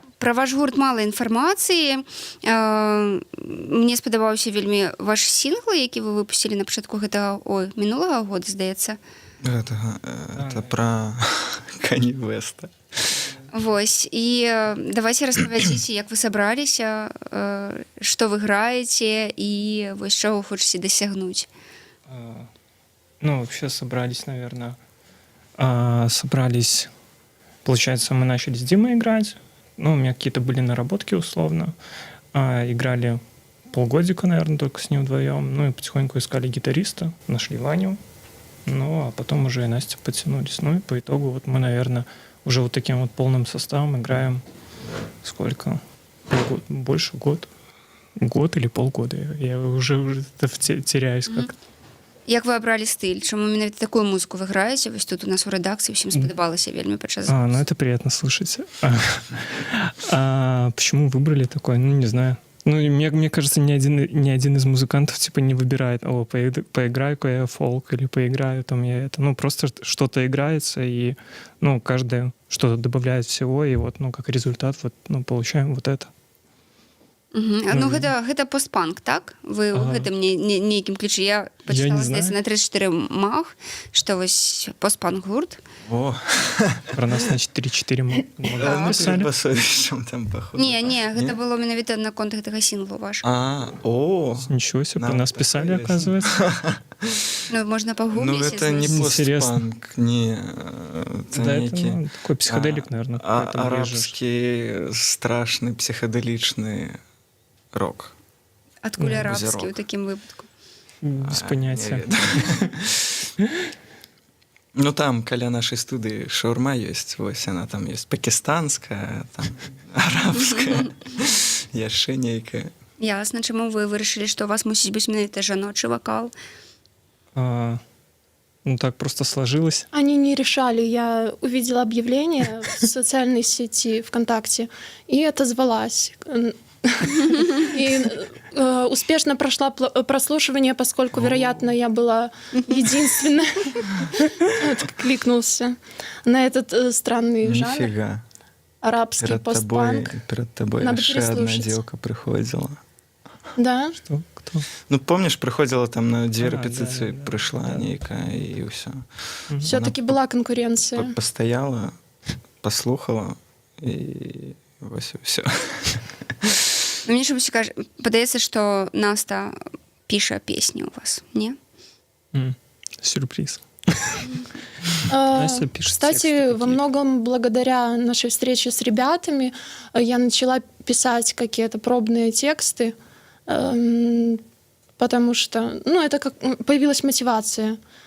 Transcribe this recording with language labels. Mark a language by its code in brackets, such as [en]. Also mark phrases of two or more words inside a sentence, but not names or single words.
[be] Пра ваш гурт мала інфармацыі. Мне спадабаўся вельмі ваш сінгл, які вы выпусцілі на пачатку гэтага, мінулага года, здаецца. Гэтага, это пра Кані Веста. Вось, і давайте распавядзіце, як вы сабраліся, што вы граеце і вось чаго хочаце дасягнуць. Ну, [ru] вообще собрались, наверное. Собрались, получается, мы начали с Димой играть. Ну, у меня какие-то были наработки условно. Играли полгодика, наверное, только с ним вдвоем. Ну и потихоньку искали гитариста, нашли Ваню. Ну, а потом уже и Настя подтянулись. Ну и по итогу вот мы, наверное, уже вот таким вот полным составом играем сколько? Больше год. Год или полгода. Я уже теряюсь как-то. [be] Як вы абралі стыль? Чаму менавіта такую музыку вы граеце? Вось тут у нас у рэдакцыі ўсім спадабалася вельмі падчас. [ru] Ну это приятно слышать. Почему выбрали такое? Ну, не знаю. Ну, мне кажется, ни один из музыкантов типа не выбирает, поиграю-ка я фолк или поиграю там я это. Ну, просто что-то играется, и ну, каждый что-то добавляет всего, и вот, ну, как результат, вот, ну, получаем вот это. [be] Ну, гэта постпанк, так? Вы ў гэтым нейкім ключы. Я пачытала, здаецца, на 34 мах, што вось постпанк гурт. О! [ru] Про нас, значит, 3-4 мага написали. Там, походу. [be] Не, гэта было менавіта на конт гэтага сінглу вашага. [ru] Ничего себе, про нас писали, оказывается. [be] Ну, можна пагугліць. Ну, [ru] это не постпанк, не... Да, это такой психоделик, наверное. Арабский, страшный, психоделичный рок. [be] Адкуль арабскі ў такім выпадку? [ru] Без понятия. [be] Ну, там, каля нашай студыі шаурма ёсць, вось яна там ёсць пакістанская, там, арабская, яшчэ нейкая. Ясна, чаму вы вырашылі, што у вас мусіць быць менавіта жаночы вакал? Ну, [ru] так просто сложилось. Они не решали. Я увидела объявление в социальной сети ВКонтакте и отозвалась. И успешно прошла прослушивание, поскольку, вероятно, я была единственной, кто кликнулся на этот странный жанр. Нифига. Арабский постпанк. Перед тобой еще одна девка приходила. Да? Что? Кто? Ну, помнишь, приходила там на 2 репетиции, пришла нейкая, и все. Все-таки была конкуренция. Постояла, послухала, и все. [be] Мне ж падаецца, што Наста піша песні у вас, не? [ru] Сюрприз. Кстати, во многом благодаря нашей встрече с ребятами я начала писать какие-то пробные тексты, потому что, ну, это как появилась мотивация.